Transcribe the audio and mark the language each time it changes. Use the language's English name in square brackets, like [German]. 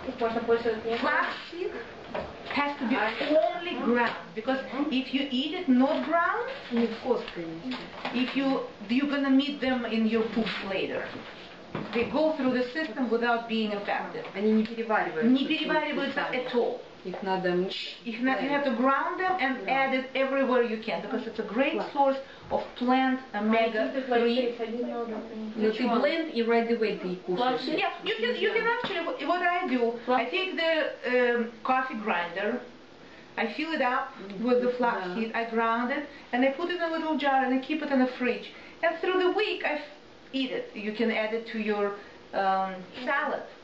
[English] Flax seed has to be only ground, because if you eat it not ground, you're gonna meet them in your poop later. They go through the system without being effective. [Russian] Они не перевариваются. Не перевариваются [English] at all. [Russian] Их надо [English] You have to ground them and add it everywhere you can, because it's a great source of plant omega-3. [Russian] Но ты blend и [English] right away [Russian] ты кушаешь. [English] Yeah, you can actually, what I do, I take the coffee grinder, I fill it up with the flax seed, I ground it, and I put it in a little jar and I keep it in the fridge. And through the week I eat it. You can add it to your salad.